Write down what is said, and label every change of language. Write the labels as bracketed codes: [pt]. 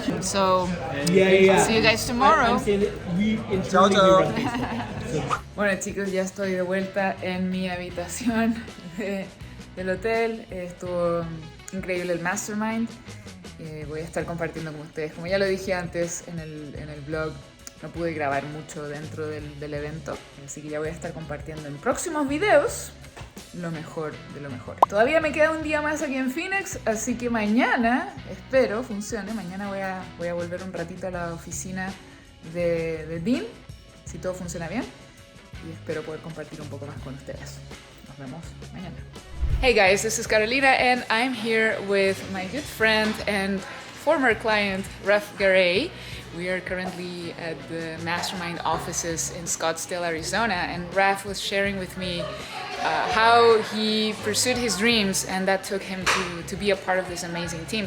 [en] So see you guys tomorrow. [es] Chao, chao. Bueno chicos, ya estoy de vuelta en mi habitación del hotel. Estuvo increíble el Mastermind. Voy a estar compartiendo con ustedes. Como ya lo dije antes en el blog, no pude grabar mucho dentro del evento, así que ya voy a estar compartiendo en próximos videos lo mejor de lo mejor. Todavía me queda un día más aquí en Phoenix, así que mañana, espero funcione, mañana voy a volver un ratito a la oficina de Dean, si todo funciona bien, y espero poder compartir un poco más con ustedes. Nos vemos mañana. [en] Hey guys, this is Carolina and I'm here with my good friend and former client, Raf Garay. We are currently at the Mastermind offices in Scottsdale, Arizona, and Raf was sharing with me how he pursued his dreams, and that took him to be a part of this amazing team.